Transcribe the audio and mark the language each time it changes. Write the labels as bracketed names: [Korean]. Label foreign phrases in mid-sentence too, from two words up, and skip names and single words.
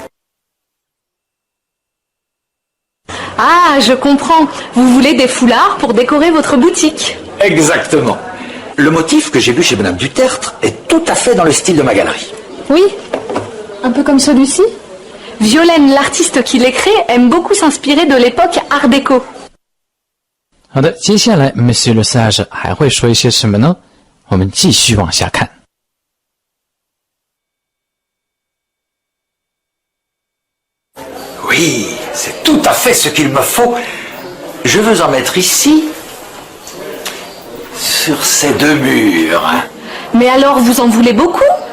[French] Ah, je comprends. Vous voulez des foulards pour décorer votre boutique. Exactement. Le motif que j'ai vu chez Madame Dutertre est tout à fait dans le style de ma galerie. Oui, un peu comme celui-ci. Violaine, l'artiste qui les crée, aime beaucoup s'inspirer de l'époque Art déco. [Chinese] 好的，接下来 Monsieur le Sage 还会说一些什么呢？我们继续往下看。 [French] Oui, c'est tout à fait ce qu'il me faut. Je veux en mettre ici, sur ces 2 murs. Mais alors, vous en voulez beaucoup?